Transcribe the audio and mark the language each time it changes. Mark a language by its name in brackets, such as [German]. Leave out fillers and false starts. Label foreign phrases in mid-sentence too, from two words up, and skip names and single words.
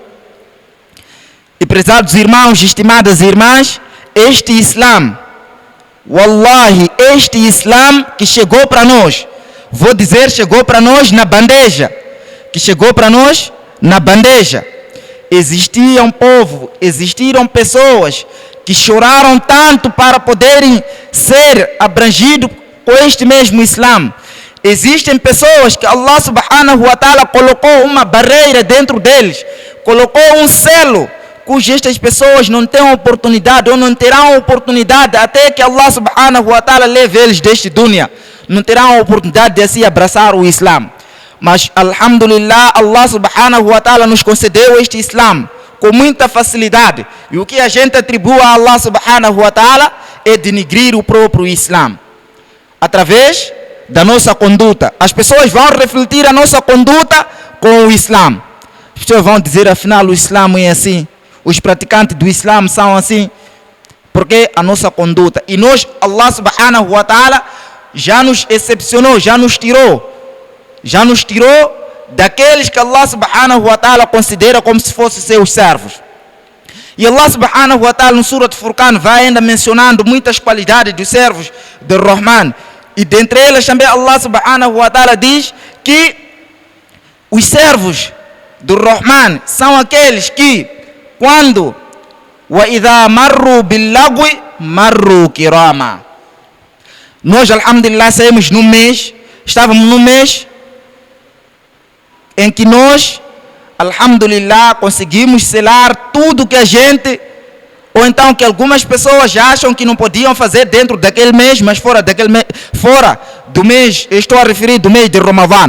[Portuguese] E prezados irmãos, estimadas irmãs, este Islã, wallahi, este Islã que chegou para nós, vou dizer, chegou para nós na bandeja. Que chegou para nós na bandeja. Existiam povo, existiram pessoas que choraram tanto para poderem ser abrangidos com este mesmo Islã. Existem pessoas que [Arabic] الله سبحانه وتعالى [Portuguese] colocou uma barreira dentro deles, colocou um selo, cujas estas pessoas não têm oportunidade ou não terão oportunidade até que [Arabic] الله سبحانه وتعالى [Portuguese] leve eles deste dunya. Não terão a oportunidade de assim abraçar o Islã. Mas alhamdulillah, [Arabic] الله سبحانه وتعالى [Portuguese] nos concedeu este Islã com muita facilidade. E o que a gente atribui a [Arabic] الله سبحانه وتعالى [Portuguese] é denegrir o próprio Islã. Através da nossa conduta. As pessoas vão refletir a nossa conduta com o Islã. As pessoas vão dizer, afinal, o Islã é assim. Os praticantes do Islã são assim. Porque a nossa conduta. E nós, [Arabic] الله سبحانه وتعالى, [Portuguese] já nos excepcionou, já nos tirou daqueles que [Arabic] الله سبحانه وتعالى [Portuguese] considera como se fossem seus servos. E [Arabic] الله سبحانه وتعالى [Portuguese] no Surat Furqan vai ainda mencionando muitas qualidades dos servos do Rahman. E dentre elas também [Arabic] الله سبحانه وتعالى [Portuguese] diz que os servos do Rahman são aqueles que quando [Arabic] وَإِذَا مَرُّوا بِاللَّغْوِ مَرُّوا كِرَامًا. [Portuguese] Nós, alhamdulillah, saímos no mês, estávamos no mês em que nós, alhamdulillah, conseguimos selar tudo que a gente, ou então que algumas pessoas acham que não podiam fazer dentro daquele mês, mas fora do mês, eu estou a referir do mês de Ramadã.